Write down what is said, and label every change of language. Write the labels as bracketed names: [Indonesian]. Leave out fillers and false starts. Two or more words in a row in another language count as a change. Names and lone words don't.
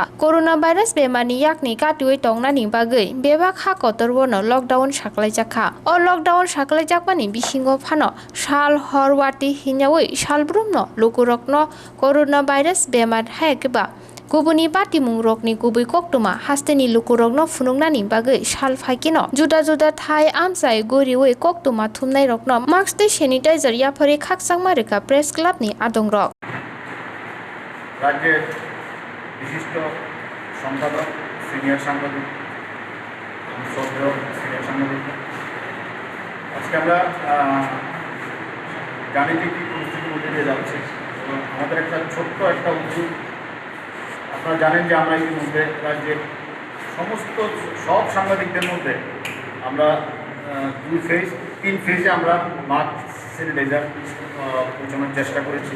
[Kok Borok] कोरोना भाइरास बेमारनि याकनि काटिवै तंनानि बागै बेबा खा कतरबोनो लकडाउन साख्लायजाखा अ लकडाउन साख्लायजाकमानि बिसिंगो फानो साल हरवाति हिन्यावै सालब्रुमनो लुकुरकनो कोरोना भाइरास बेमार हायकेबा गुबुननि बातिमुं रकनि गुबै कक्टुमा हास्तेनि लुकुरकनो फुनुंनानि बागै साल फाइकिनो जुदा जुदा थाय आमसाय गोरिवै कक्टुमा थुमनायरकनो मास्क तै सेनिटाइजार याफारे खाकसांमारेखा प्रेस क्लाबनि आदंरक [Bangla] রাজ্যের বিশিষ্ট সম্পাদক সিনিয়র সাংবাদিক শ্রদ্ধেয় সিনিয়র সাংবাদিক আজকে আমরা গাণিতিক পরিস্থিতির মধ্যে দিয়ে যাচ্ছি এবং আমাদের একটা ছোট্ট একটা উদ্যোগ আপনারা জানেন যে আমরা ইতিমধ্যে রাজ্যের সমস্ত সব সাংবাদিকদের মধ্যে আমরা তিন ফেজে আমরা মাস্ক স্যানিটাইজার পৌঁছানোর চেষ্টা করেছি।